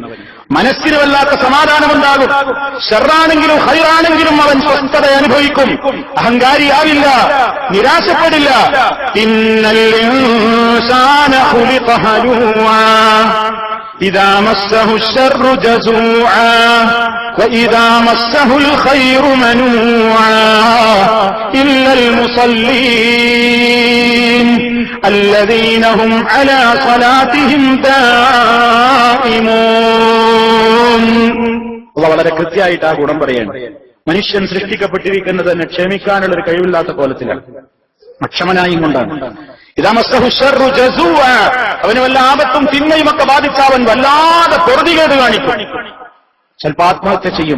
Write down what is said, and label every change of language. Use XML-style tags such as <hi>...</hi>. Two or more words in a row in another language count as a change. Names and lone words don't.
<ml>മനസ്സിന് വല്ലാത്ത സമാധാനമുണ്ടാകും. ഷർറാണെങ്കിലും ഖൈറാണെങ്കിലും അവൻ സ്വസ്ഥത അനുഭവിക്കും, അഹങ്കാരിയാവില്ല, നിരാശപ്പെടില്ല.</ml> <ar>إن الإنسان خلق هلوعا إذا مسه الشر جزوعا وإذا مسه الخير منوعا إلا المصلين الذين هم على صلاتهم دائمون.</ar> <ml>അല്ലാഹു വളരെ കൃത്യമായിട്ട് ആ ഗുണം പറയാണ്. മനുഷ്യൻ സൃഷ്ടിക്കപ്പെട്ടിരിക്കുന്നത് തന്നെ ക്ഷമിക്കാനുള്ള ഒരു കഴിവില്ലാത്ത കോലത്തിലാണ്, അക്ഷമനായും കൊണ്ടാണ്.</ml> <ar>إذا مسه الشر جزوعا,</ar> <ml>അവന് വല്ല ആപത്തും തിന്മയും ഒക്കെ ബാധിച്ച അവൻ വല്ലാതെ പൊറുതികേട് കാണിക്കും, ചിലപ്പോൾ ആത്മഹത്യ ചെയ്യും.</ml>